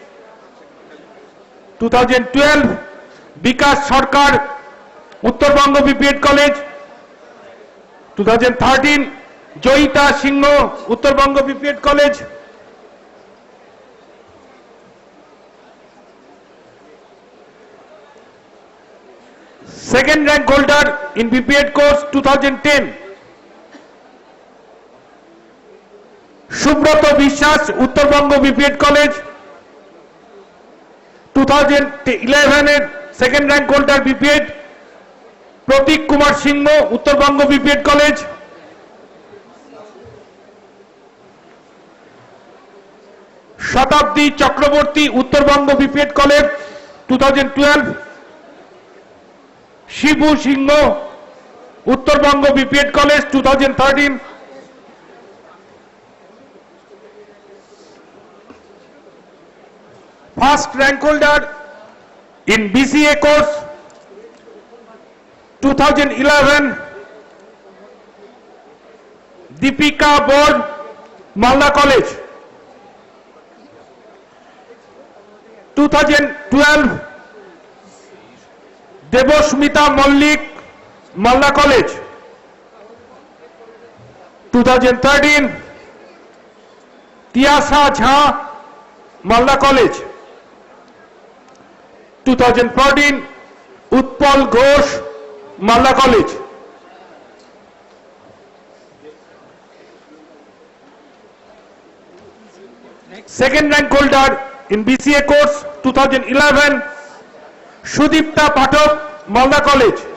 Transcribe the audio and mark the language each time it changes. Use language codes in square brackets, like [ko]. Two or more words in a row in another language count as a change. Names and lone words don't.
[en] 2012 Vikas Sarkar Uttarbanga BPEd College. 2013 Joyita Singh Uttarbanga BPEd College. Second rank holder in BPEd course 2010 Subroto Vishwas Uttarbanga BPEd College. [bn] 2011 এর [en] second rank holder [bn] BPEd প্রতীক কুমার সিংহ উত্তরবঙ্গ BPEd কলেজ। শতাব্দী চক্রবর্তী উত্তরবঙ্গ BPEd কলেজ 2012। শিবু সিংহ উত্তরবঙ্গ BPEd কলেজ 2013। [en] First rank holder in BCA course 2011 Deepika Bor Malda College. 2012 Debosmita Mallik Malda College. 2013 Tiasa Jha Malda College. 2014 Utpal Ghosh Malda College. Second rank holder in BCA course 2011 Sudipta Pathak Malda College.